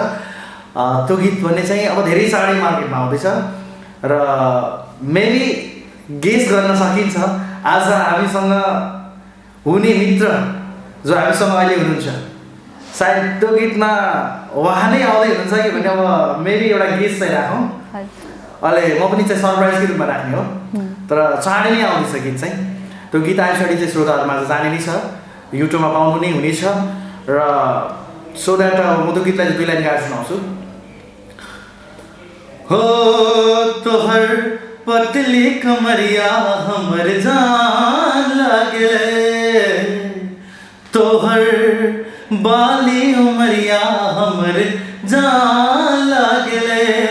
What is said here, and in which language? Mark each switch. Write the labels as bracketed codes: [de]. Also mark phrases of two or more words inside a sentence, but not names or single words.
[ne] त्यो गीत भन्ने चाहिँ अब धेरै चाँडै मार्केटमा आउँदैछ र [en] maybe guess [ne] गर्न सकिन्छ आज हामीसँग हुने मित्र जो हामीसँग अहिले हुनुहुन्छ, सायद त्यो गीतमा उहाँ नै आउँदै हुनुहुन्छ कि भन्ने अब मेबी एउटा गेस चाहिँ राखौँ। अहिले म पनि चाहिँ सरप्राइजकै रूपमा राख्ने हो, तर चाँडै नै आउँदैछ गीत चाहिँ। त्यो गीत आएपछि चाहिँ श्रोताहरूमा जाने नै छ, युट्युबमा पाउनु नै हुनेछ। र [en] so that [ne] म त्यो गीतलाई 2 लाइन गाएर सुनाउँछु। [bho] हो तोहर पतली कमरिया हमर जान लागले, तोहर बाली उमरिया हमर जान लागले,